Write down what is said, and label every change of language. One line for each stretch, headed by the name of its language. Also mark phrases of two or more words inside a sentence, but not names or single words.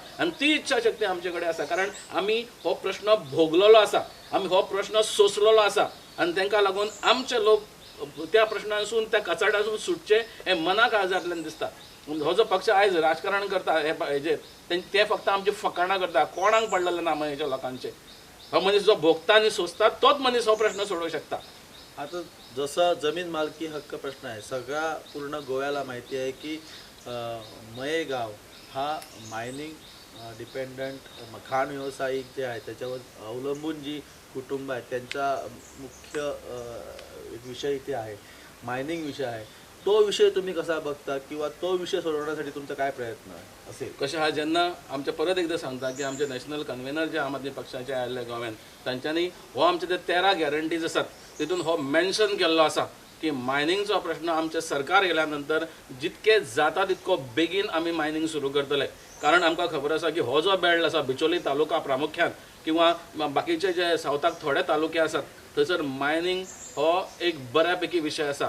Konkani: आनी ती इच्छा शक्ती आमचे कडेन आसा कारण आमी हो प्रश्न भोगलेलो आसा, आमी हो प्रश्न सोंसलेलो आसा आनी तांकां लागून आमचे लोक त्या प्रश्नासून त्या कचाड्यासून सुटचे हे मना काळजांतल्यान दिसता. हो जो पक्ष आयज राजकारण करता हेजेर ते फक्त आमची फकाणां करता. कोणाक पडलेले ना मयेच्या लोकांचे. हो मनीस जो भोगता आनी सोंसता तोच मनीस हो प्रश्न सोडवू शकता.
Marathi: आता जसं जमीन मालकी हक्क प्रश्न आहे, सगळ्या पूर्ण गोव्याला माहिती आहे की मये गाव हा
English: mining dependent
Marathi: खाण व्यावसायिक जे आहे त्याच्यावर अवलंबून जी कुटुंब आहेत त्यांचा मुख्य एक विषय इथे आहे, मायनिंग विषय आहे. तो विषय तुम्ही कसा बघता किंवा तो विषय सोडवण्यासाठी तुमचा काय प्रयत्न असेल?
Konkani: कशें आहा, जेन्ना आमचे परत एकदा सांगता की आमचे
English: national convener
Konkani: जे आम आदमी पक्षाचे आयिल्ले गोव्यान तांच्यांनी हो आमचे ते 13 गॅरंटीज आसात तितून हो मेन्शन केल्लो आसा की मायनिंगचो प्रश्न आमचे सरकार येयल्या नंतर जितके जाता तितको बेगीन आमी मायनिंग सुरू करतले. कारण आमकां खबर आसा की हो जो बेल्ट आसा बिचोली तालुका प्रामुख्यान किंवा बाकीचे जे सावथाक थोडे तालुके आसात थंयसर मायनिंग हो एक बऱ्यापैकी विशय आसा.